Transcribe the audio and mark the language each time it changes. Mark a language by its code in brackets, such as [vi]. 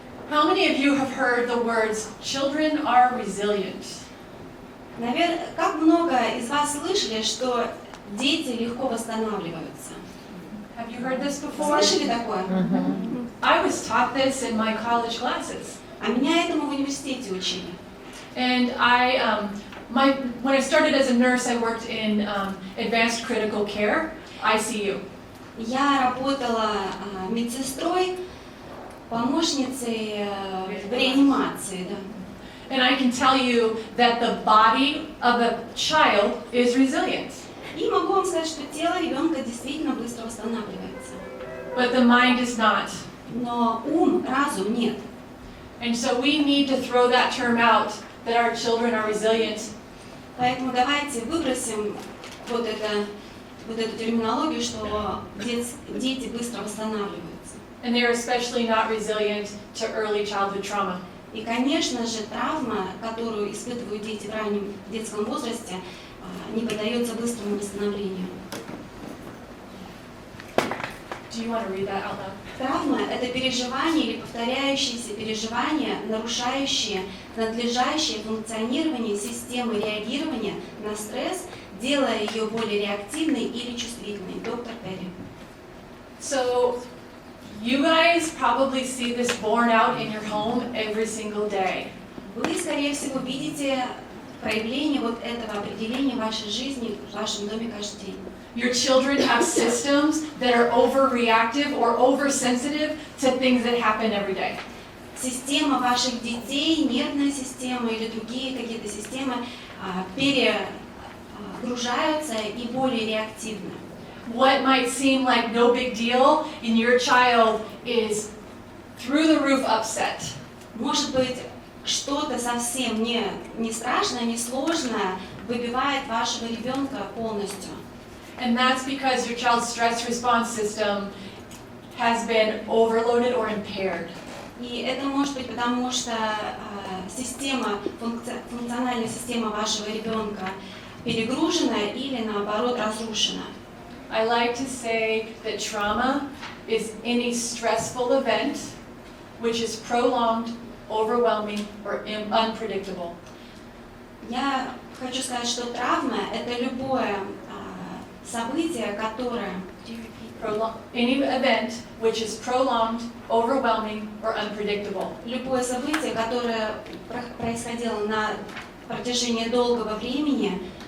[en] How many of you have heard the words, children are resilient? [ru] Наверное, как много из вас слышали, что дети легко восстанавливаются? [en] Have you heard this before? [ru] Слышали такое? [en] I was taught this in my college classes. [ru] А меня этому в университете учили. [en] And when I started as a nurse, I worked in advanced critical care, ICU. [ru] Я работала медсестрой, помощницей в реанимации, да. [en] And I can tell you that the body of a child is resilient. [ru] И могу вам сказать, что тело ребенка действительно быстро восстанавливается. [en] But the mind is not. [ru] Но ум, разум нет. [en] And so we need to throw that term out, that our children are resilient. [ru] Поэтому давайте выбросим вот эту терминологию, что дети быстро восстанавливаются. [en] And they're especially not resilient to early childhood trauma. [ru] И, конечно же, травма, которую испытывают дети в раннем детском возрасте, не поддается быстрому восстановлению. [en] Do you want to read that out loud? [ru] Травма – это переживание или повторяющиеся переживания, нарушающие надлежащее функционирование системы реагирования на стресс, делая ее более реактивной или чувствительной. Доктор Перри. [en] So, you guys probably see this borne out in your home every single day. [ru] Вы, скорее всего, видите проявление вот этого определения в вашей жизни, в вашем доме каждый день. [en] Your children have systems that are overreactive or oversensitive to things that happen every day. [ru] Система ваших детей, нервная система или другие какие-то системы перегружаются и более реактивны. [en] What might seem like no big deal in your child is through the roof upset. [ru] Может быть, что-то совсем не страшное, не сложное выбивает вашего ребенка полностью. [en] And that's because your child's stress response system has been overloaded or impaired. [ru] И это может быть потому, что функциональная система вашего ребенка перегружена или наоборот разрушена. [en] I like to say that trauma is any stressful event which is prolonged, overwhelming, or unpredictable. [ru] Я хочу сказать, что травма – это любое событие, которое [en] Any event which is prolonged, overwhelming, or unpredictable. [ru] Любое событие, которое происходило на протяжении долгого времени,